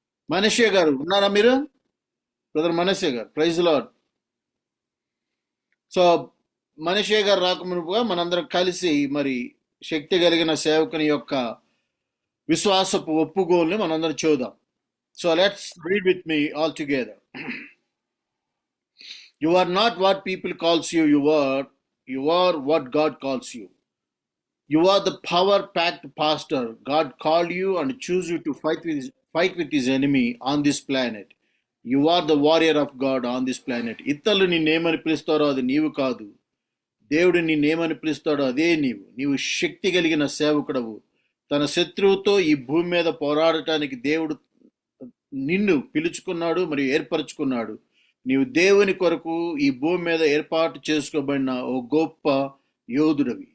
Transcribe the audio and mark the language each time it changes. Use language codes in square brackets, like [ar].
[te] మనీషే గారు ఉన్నారా మీరు? బ్రదర్ మనీషే గారు, [en] Praise lord. [te] సో మనీషే గారు రాకమునుపుగా మనందరం కలిసి మరి శక్తి కలిగిన సేవకుని యొక్క విశ్వాసపు ఒప్పుకోల్ని మనందరం చూద్దాం. [en] So let's read with me all together. You are not what people calls you, you are what God calls you. You are the power-packed pastor. God called you and choose you to fight with his enemy on this planet. You are the warrior of God on this planet. [te] ఇతరులు నిన్నేమని పిలుస్తారో అది నీవు కాదు. దేవుడు నిన్నేమని పిలుస్తాడో అదే నీవు శక్తి కలిగిన సేవకుడవు. తన శత్రువుతో ఈ భూమి మీద పోరాడటానికి దేవుడు నిన్ను పిలుచుకున్నాడు మరియు ఏర్పరచుకున్నాడు. నీవు దేవుని కొరకు ఈ భూమి మీద ఏర్పాటు చేసుకోబడిన ఓ గొప్ప యోధుడవి.